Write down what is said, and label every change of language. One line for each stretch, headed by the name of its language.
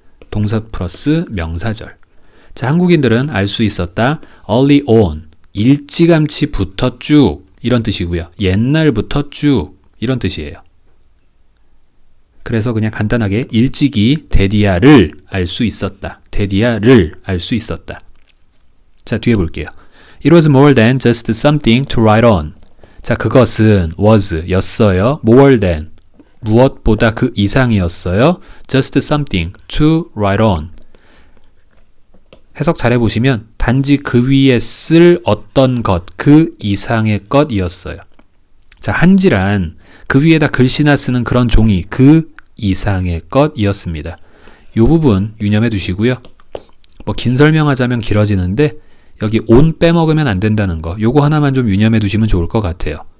Korean: 동사 플러스 명사절. 자, 한국인들은 알 수 있었다.
English: early on,
Korean: 일찌감치부터 쭉 이런 뜻이고요. 옛날부터 쭉 이런 뜻이에요. 그래서 그냥 간단하게 일찍이 데디아를 알 수 있었다. 데디아를 알 수 있었다. 자, 뒤에 볼게요.
English: It was more than just something to write on.
Korean: 자, 그것은
English: was
Korean: 였어요.
English: more than
Korean: 무엇보다 그 이상이었어요.
English: just something to write on.
Korean: 해석 잘 해보시면 단지 그 위에 쓸 어떤 것, 그 이상의 것이었어요. 자, 한지란 그 위에다 글씨나 쓰는 그런 종이, 그 이상의 것이었습니다. 이 부분 유념해 두시고요. 뭐 긴 설명하자면 길어지는데 여기 on 빼먹으면 안 된다는 거, 요거 하나만 좀 유념해 두시면 좋을 것 같아요.